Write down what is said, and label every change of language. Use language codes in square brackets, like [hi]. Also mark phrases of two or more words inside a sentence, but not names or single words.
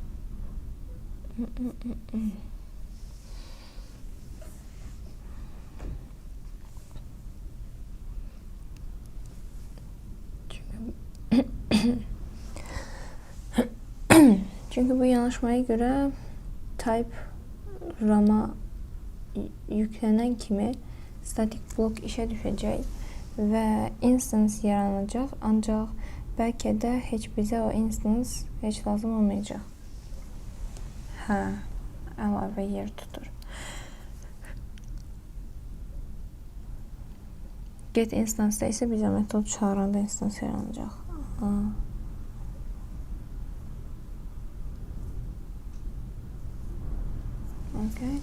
[tr] bu yanaşmaya göre type RAM'a yüklenen kimi static blok işe düşecek ve instance yaranacak, ancak belki de hiç bize o instance hiç lazım olmayacak. [az] Əlavə yer tutur. [en] Get instance [tr] ise bize metod çağıranda instance yaranacak. Okay.